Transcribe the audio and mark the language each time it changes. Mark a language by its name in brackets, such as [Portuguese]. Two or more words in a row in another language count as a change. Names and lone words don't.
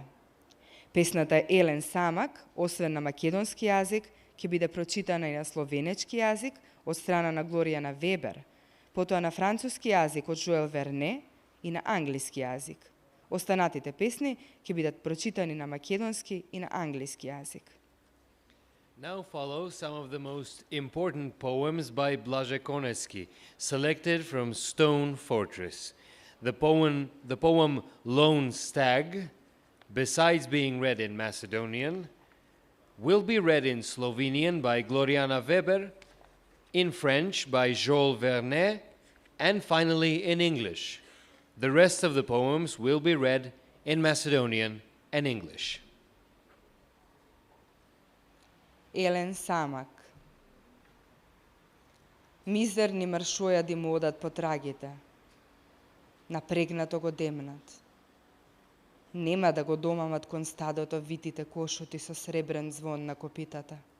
[Macedonian] Песната Елен Самак, освен на македонски јазик, ќе биде прочитана и на словенечки јазик од страна на Глоријана Вебер, потоа на француски јазик од Жуел Верне и на англиски јазик. Останатите песни ќе бидат прочитани на македонски и на англиски јазик. [English] Now follow some of the most important poems by Blaže Koneski, selected from Stone Fortress. The poem Lone Stag, besides being read in Macedonian, will be read in Slovenian by Gloriana Weber, in French by Joel Vernet, and finally in English. The rest of the poems will be read in Macedonian and English. [Macedonian] Елен Самак. Мизерни маршојади му одат по трагите. Напрегнато го демнат. Нема да го домамат кон стадото витите кошути со сребрен звон на копитата.